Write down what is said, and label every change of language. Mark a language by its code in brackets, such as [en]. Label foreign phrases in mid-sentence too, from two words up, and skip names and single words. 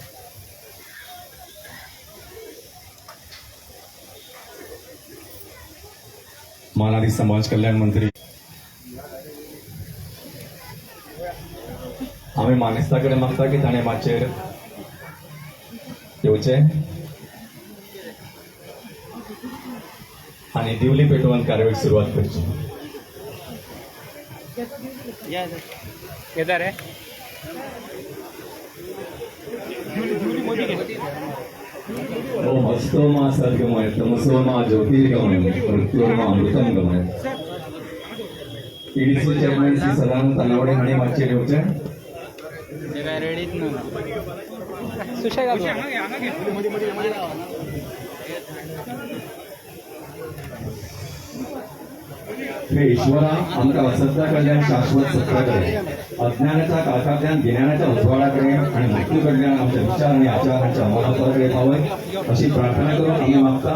[kok] मालादी समाज कल्याण मंत्री आम्ही मानेस्ता कडेन मागता की ताणें माचेर येवचे आनी दिवली पेटोवन कार्यावळीक सुरवात करची। [hi] इधर है [sa] ओम अस्तोमा सर्गमय तमसोमा ज्योतिर्गमय मृत्योर्मा अमृतम गमय। [kok] ईडीसी चेअरमॅन श्री सदानंद तानावडे हाणें माचेर येवचें। सुशेगाद हे ईश्वरा आमकां असत्या कडल्यान शाश्वत सत्याकडे अज्ञानाच्या काळखांतल्यान गिन्यानाच्या उजवाडाकडे आणि मृत्यू कडल्यान आमचे विचार आणि आचारांच्या अमलापणाकडे पावय अशी प्रार्थना करून आम्ही मागता।